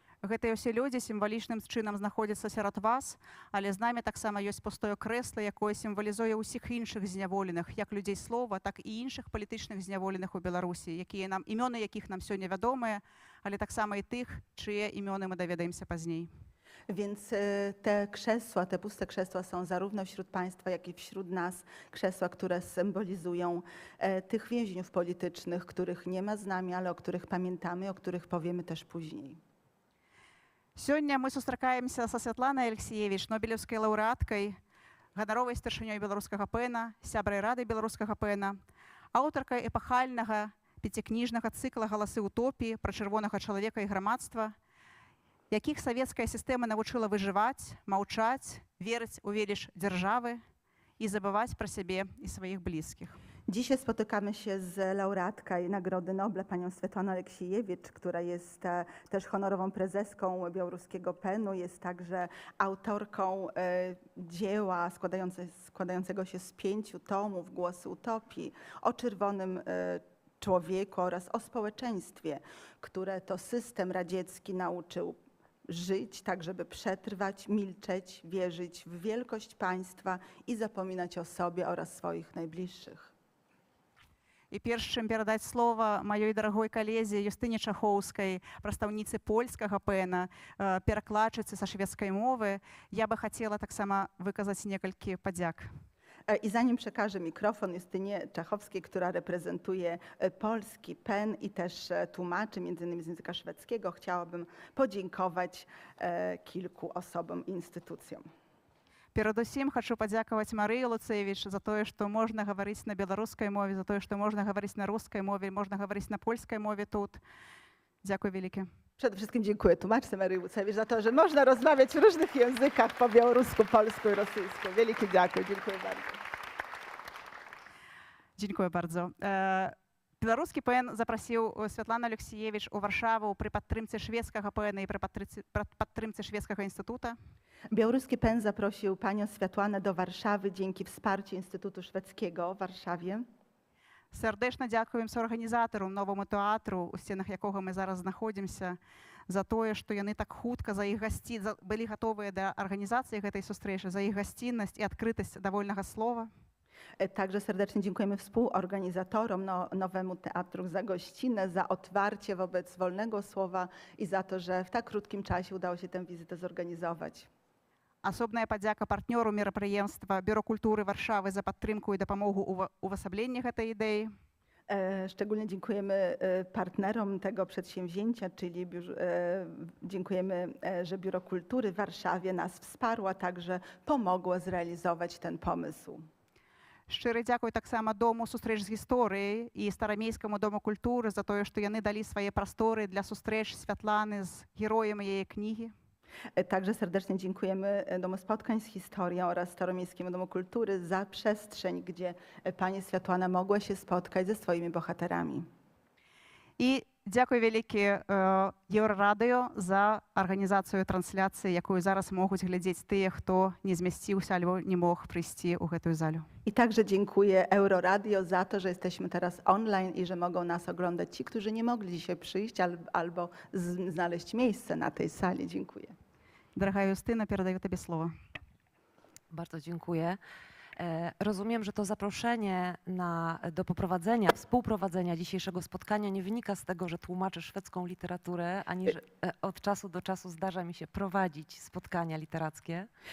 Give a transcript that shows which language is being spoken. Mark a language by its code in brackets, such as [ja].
[be] Гэтыя ўсе людзі сімвалічным чынам знаходзяцца сярод вас, але з намі таксама ёсць пустое крэсла, якое сімвалізуе ўсіх іншых зняволеных, як людзей слова, так і іншых палітычных зняволеных у Беларусі, імёны якіх нам сёння вядомыя, але таксама і тых, чые імёны мы даведаемся пазней. [pl] Więc te krzesła, te puste krzesła są zarówno wśród państwa, jak i wśród nas. Krzesła, które symbolizują tych więźniów politycznych, których nie ma z nami, ale o których pamiętamy, o których powiemy też później. [be] Сёння мы сустракаемся са Святланай Алексеевич, нобелеўскай лаўрэаткай, ганаровай старшынёй беларускага ПЭНа, сябрай рады беларускага ПЭНа, аўтаркай эпахальнага пяцікніжнага цыкла «Галасы утопіі» пра чырвонага чалавека і грамадства, якіх савецкая сістэма навучыла выжываць, маўчаць, верыць у веліч дзяржавы і забываць пра сябе і сваіх блізкіх. [pl] Dzisiaj spotykamy się z laureatką Nagrody Nobla, panią Światłaną Aleksiejewicz, która jest też honorową prezeską białoruskiego PEN-u, jest także autorką dzieła składającego się z 5 tomów Głosy Utopii o czerwonym człowieku oraz o społeczeństwie, które to system radziecki nauczył żyć tak, żeby przetrwać, milczeć, wierzyć w wielkość państwa i zapominać o sobie oraz swoich najbliższych. [be] І перш чым перадаць слова маёй дарагой калезе Юстыне Чахоўскай, прадстаўніцы польскага пэна, перакладчыцы са шведскай мовы, я бы хацела таксама выказаць некалькі падзяк. [pl] I zanim przekażę mikrofon Justynie Czachowskiej, która reprezentuje polski PEN i też tłumaczy m.in. z języka szwedzkiego, chciałabym podziękować kilku osobom i instytucjom. [be] Перадусім хачу падзякаваць Марыі Луцэвіч за тое, што можна гаварыць на беларускай мове, за тое, што можна гаварыць на рускай мове, можна гаварыць на польскай мове тут. Дзякуй вялікі. [pl] Przede wszystkim dziękuję tłumaczce Maryi Łucewicz za to, że można rozmawiać w różnych językach po białorusku, polsku i rosyjsku. Wielkie dziękuję bardzo. [be] Дзякуй bardzo. [pl] Беларускі ПН запрасіў Святлану Алексіевіч у Варшаву пры падтрымцы шведскага ПН і пры падтрымцы шведскага інстытута. Białoruski PEN zaprosił panią Światłanę do Warszawy dzięki wsparciu Instytutu Szwedzkiego w Warszawie. [be] Сардэчна дзякуем суарганізатару новаму тэатру, у сценах якога мы зараз знаходзімся, за тое, што яны так хутка за іх былі гатовыя да арганізацыі гэтай сустрэчы, за іх гасціннасць і адкрытасць да вольнага слова. [pl] Także serdecznie dziękujemy współorganizatorom Nowemu Teatru za gościnę, za otwarcie wobec wolnego słowa i za to, że w tak krótkim czasie udało się tę wizytę zorganizować. [be] Асобная падзяка партнёру мерапрыемства Бюро культуры Варшавы за падтрымку і дапамогу ў увасабленні гэтай ідэі. [pl] Szczególnie dziękujemy partnerom tego przedsięwzięcia, czyli dziękujemy, że Biuro Kultury w Warszawie nas wsparło, a także pomogło zrealizować ten pomysł. [be] Шчыры дзякуй таксама Дому сустрэч з гісторыяй і Старамейскаму Дому культуры за тое, што яны далі свае прасторы для сустрэч Святланы з героем яе кнігі. [pl] Także serdecznie dziękujemy Domu Spotkań z Historią oraz Staromiejskiemu Domu Kultury za przestrzeń, gdzie pani Światłana mogła się spotkać ze swoimi bohaterami. [be] І дзякуй вялікі Еўрарадыё за арганізацыю трансляцыі, якую зараз могуць глядзець тыя, хто не змясціўся альбо не мог прыйсці ў гэтую залю. [pl] I także dziękuję Euroradio za to, że jesteśmy teraz online i że mogą nas oglądać ci, którzy nie mogli dzisiaj przyjść albo znaleźć miejsce na tej sali. Dziękuję. [be] Дарагая Юстына, перадаю табе слова. [pl] Bardzo dziękuję. Rozumiem, że to zaproszenie do poprowadzenia, współprowadzenia dzisiejszego spotkania nie wynika z tego, że tłumaczę szwedzką literaturę, ani że od czasu do czasu zdarza mi się prowadzić spotkania literackie.